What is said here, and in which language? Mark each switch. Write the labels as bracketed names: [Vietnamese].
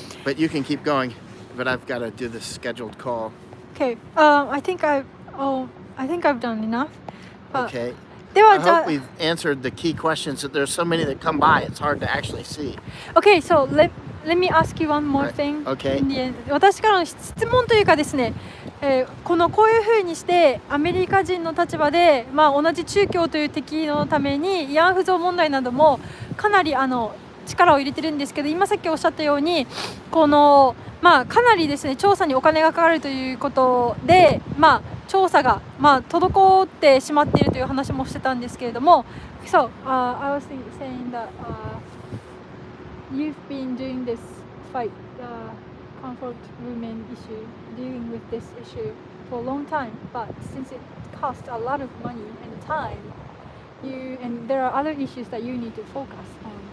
[English] But you can keep going. But I've got to do this scheduled call. Okay. I think I've done enough. Okay. I hope we've answered the key questions. That there's so many that come by, it's hard to actually see. Okay, so let me ask you one more thing. Okay. [Japanese] 私からの質問というかですね、こういうふうにしてアメリカ人の立場で、同じ中共という敵のために慰安婦像問題などもかなり力を入れてるんですけど、今さっきおっしゃったようにかなりですね調査にお金がかかるということで、調査が、滞ってしまっているという話もしてたんですけれども、 [English] So, I was saying that you've been doing this fight, comfort women issue, dealing with this issue for a long time, but since it costs a lot of money and time, and there are other issues that you need to focus on.